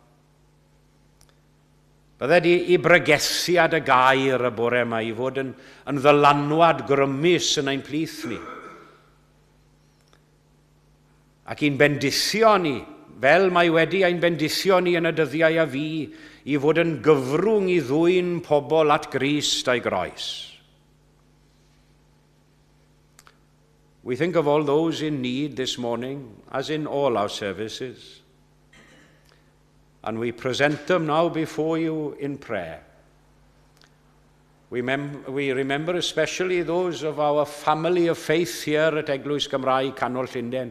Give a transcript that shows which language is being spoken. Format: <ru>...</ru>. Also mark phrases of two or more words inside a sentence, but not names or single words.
<cy>Bydde di I bregethiad y gair y bore yma I fod yn ddylanwad grymus yn ein plith ni. Ac i'n bendithio ni, fel mae wedi ein bendithio ni yn y dyddiau a fi, I fod yn gyfrwng I ddwyn pobl at Grist a'i groes.</cy> <en>We think of all those in need this morning, as in all our services, and we present them now before you in prayer. We remember especially those of our family of faith here at Eglwys Gymraeg Canol Llundain.</en>